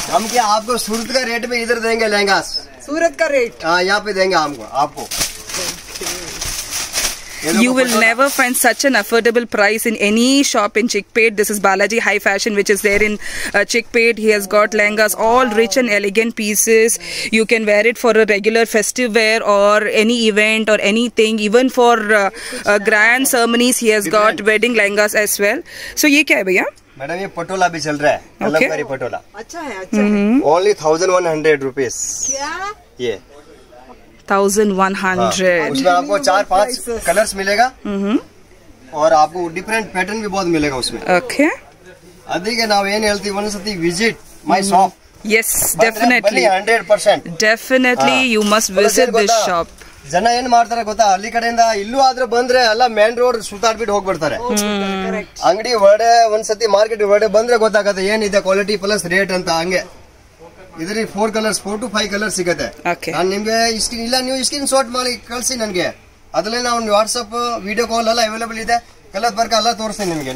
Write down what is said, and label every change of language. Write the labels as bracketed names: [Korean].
[Hindi] हम क्या आपको सूरत का रेट में इधर देंगे लहंगा? सूरत का रेट? हाँ, यहाँ पे देंगे हमको आपको. [English] You will never find such an affordable price in any shop in Chickpet. This is Balaji High Fashion, which is there in Chickpet. He has got lehengas, all rich and elegant pieces. You can wear it for a regular festive wear or any event or anything. Even for grand ceremonies, he has got wedding lehengas as well. [Hindi] So, ये क्या है भैया? Madam ये पटोला भी चल रहा है, कलमकारी पटोला। अच्छा है, अच्छा है। [English] Only 1100 rupees। [Hindi] क्या? ये 1100। उसमें आपको 4-5 कलर्स मिलेगा और आपको डिफरेंट पैटर्न भी बहुत मिलेगा उसमें। [English] Okay. [Kannada] ಅದಕ್ಕೆ ನಾವು ಏನು ಹೇಳ್ತೀವಿ ಒಂದ್ಸತಿ [English] Visit my shop. Yes, definitely. 100%. Definitely, you must visit this shop. [Kannada] ಜನ ಏನ್ ಮಾಡ್ತಾರೆ ಗೊತ್ತಾ, ಹಳ್ಳಿ ಕಡೆಯಿಂದ ಇಲ್ಲೂ ಆದ್ರೆ ಬಂದ್ರೆ ಎಲ್ಲ ಮೇನ್ ರೋಡ್ ಸುತ್ತಾಡ್ಬಿಟ್ಟು ಹೋಗ್ಬಿಡ್ತಾರೆ। ಅಂಗಡಿ ಒಳಗಡೆ ಒಂದ್ಸತಿ ಮಾರ್ಕೆಟ್ ಒಳಗಡೆ ಬಂದ್ರೆ ಗೊತ್ತಾಗತ್ತೆ ಏನಿದೆ ಕ್ವಾಲಿಟಿ ಪ್ಲಸ್ ರೇಟ್ ಅಂತ। ಹಂಗೆ ಇದ್ರಲ್ಲಿ 4 ಕಲರ್ಸ್ 4 to 5 ಕಲರ್ಸ್ ಸಿಗುತ್ತೆ। ನಾನು ನಿಮ್ಗೆ ಸ್ಕ್ರೀನ್ ಇಲ್ಲ, ನೀವು ಸ್ಕ್ರೀನ್ ಶಾಟ್ ಮಾಡಿ ಕಳ್ಸಿ ನನಗೆ, ಅದ್ರಲ್ಲಿ ನಾವು ವಾಟ್ಸ್ಆಪ್ ವಿಡಿಯೋ ಕಾಲ್ ಎಲ್ಲ ಅವೈಲೇಬಲ್ ಇದೆ, ಕಲರ್ ಬರ್ಕ ಎಲ್ಲ ತೋರಿಸ್ತೀನಿ ನಿಮ್ಗೆ।